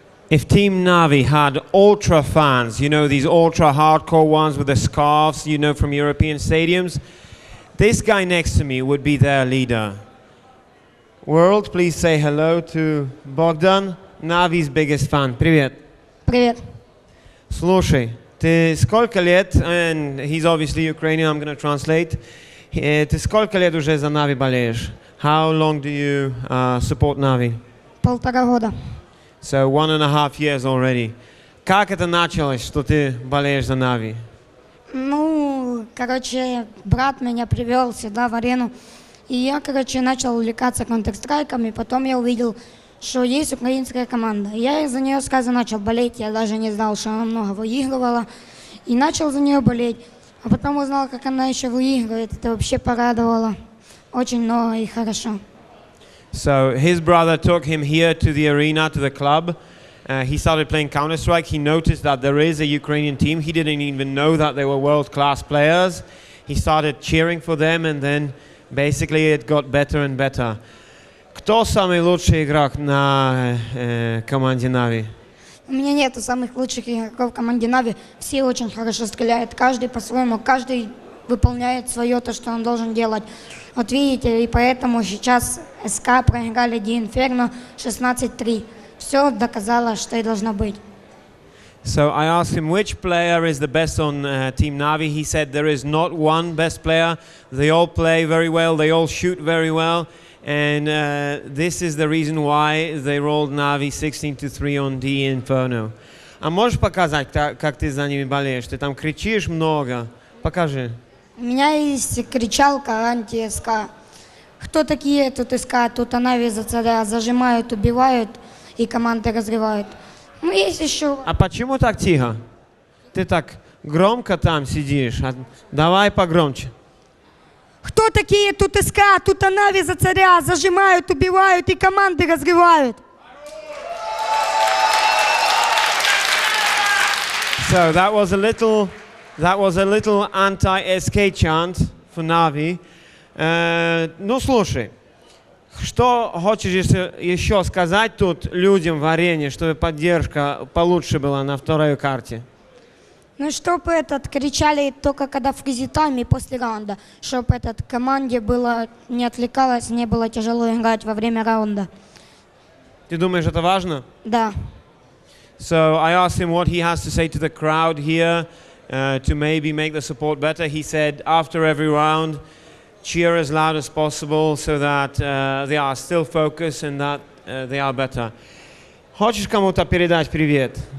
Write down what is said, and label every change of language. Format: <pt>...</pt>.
<en>If Team NaVi had ultra fans, you know, these ultra hardcore ones with the scarves, you know, from European stadiums, this guy next to me would be their leader. World, please say hello to Bogdan, NaVi's biggest fan.</en> <ru>Привет. Привет. Слушай, ты сколько лет,</ru> <en>and he's obviously Ukrainian, I'm going to translate.</en> <ru>Ты сколько лет уже за NaVi болеешь?</ru> <en>How long do you support NaVi?</en> <ru>1,5 года.</ru> <en>So 1.5 years already.</en> <ru>Как это началось, что ты болеешь за NaVi? Ну, короче, брат меня привел сюда в арену, и я, короче, начал увлекаться Counter-Strike'ом, и потом я увидел, что есть украинская команда. Я из-за нее сразу начал болеть, я даже не знал, что она много выигрывала, и начал за нее болеть. А потом узнал, как она еще выигрывает, это вообще порадовало очень много и хорошо.</ru> <en>So his brother took him here to the arena, to the club. He started playing Counter-Strike. He noticed that there is a Ukrainian team. He didn't even know that they were world-class players. He started cheering for them, and then basically it got better and better.</en> <ru>Кто самый лучший игрок на команде NaVi? У меня нету самых лучших игроков в команде NaVi. Все очень хорошо стреляют, каждый по-своему, каждый выполняет свое, то, что он должен делать. Вот видите, и поэтому сейчас СК проиграли Ди Инферно 16-3. Все доказало, что и должно быть.</ru> <en>So I asked him which player is the best on Team NaVi. He said there is not one best player. They all play very well. They all shoot very well. And this is the reason why they rolled NaVi 16-3 on D Inferno.</en> <ru>А можешь показать, как ты за ними болеешь? Ты там кричишь много. Покажи. У меня есть кричалка анти-СК. Кто такие тут СК? Тут NaVi за царя зажимают, убивают и команды разрывают. Ну, есть еще... А почему так тихо? Ты так громко там сидишь. Давай погромче. Кто такие тут СК? Тут NaVi за царя зажимают, убивают и команды разрывают.</ru> <en>So that was a little anti-SK chant for NaVi.</en> <ru>Ну слушай, что хочешь еще сказать тут людям в арене, чтобы поддержка получше была на второй карте? Ну, чтобы кричали только когда в фризи-тайме и после раунда, чтобы команде было не отвлекалось, не было тяжело играть во время раунда. Ты думаешь, это важно? Да.</ru> <en>So I asked him what he has to say to the crowd here to maybe make the support better. He said after every round, cheer as loud as possible so that they are still focused and that they are better.</en> <ru>Хочешь кому-то передать привет?</ru>